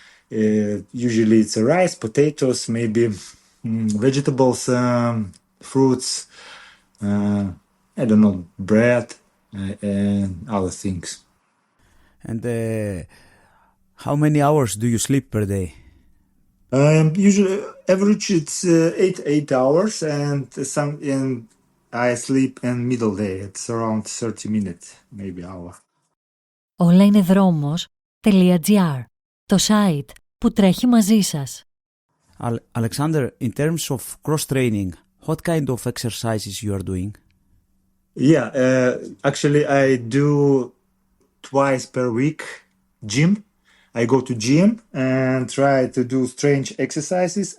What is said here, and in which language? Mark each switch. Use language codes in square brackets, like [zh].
[en] Usually it's rice, potatoes, maybe vegetables, fruits, I don't know, bread, and other things. And how many hours do you sleep per day? Usually average it's 8 hours, and I sleep in middle day. It's around 30 minutes, maybe hour. [el] Όλα είναι δρόμος.gr, το site που τρέχει μαζί σας. [en] Aleksandr, in terms of cross-training, what kind of exercises you are doing? Yeah, actually I do twice per week gym. I go to gym and try to do strange exercises.